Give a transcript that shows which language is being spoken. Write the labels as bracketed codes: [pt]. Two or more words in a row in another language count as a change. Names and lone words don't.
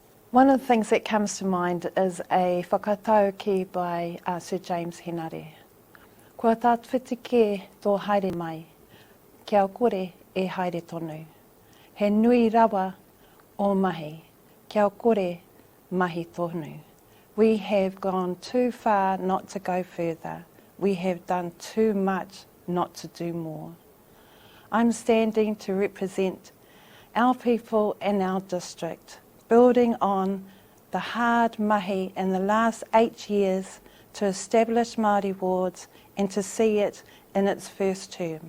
[en] One of the things that comes to mind is a whakatauki by Sir James Henare. [mi] Kua tāwhitike tō haere mai, kia kore e haere tonu. He nui rawa o mahi, kia kore mahi tonu. [en] We have gone too far not to go further. We have done too much not to do more. I'm standing to represent our people and our district, building on the hard mahi in the last 8 years to establish Māori wards and to see it in its first term.